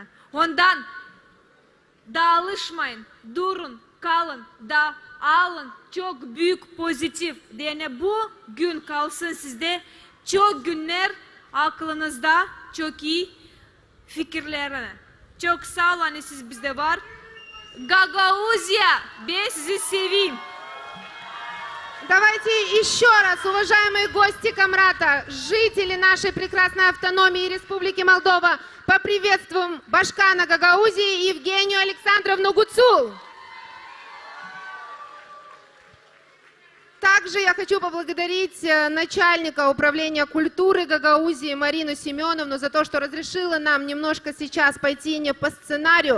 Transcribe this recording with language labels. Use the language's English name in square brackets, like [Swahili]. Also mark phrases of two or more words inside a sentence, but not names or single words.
[Gagauz] Ondan dağılışmayın, durun, kalın, da alın. Çok büyük pozitif. Yani bu gün kalsın sizde. Çok günler aklınızda, çok iyi fikirlerine. Çok sağ olun hani siz bizde var. Гагаузия, ben sizi seveyim. [Russian] Давайте еще раз, уважаемые гости Камрата, жители нашей прекрасной автономии Республики Молдова, поприветствуем Башкана Гагаузии Евгению Александровну Гуцул. Также я хочу поблагодарить начальника управления культуры Гагаузии Марину Семеновну за то, что разрешила нам немножко сейчас пойти не по сценарию.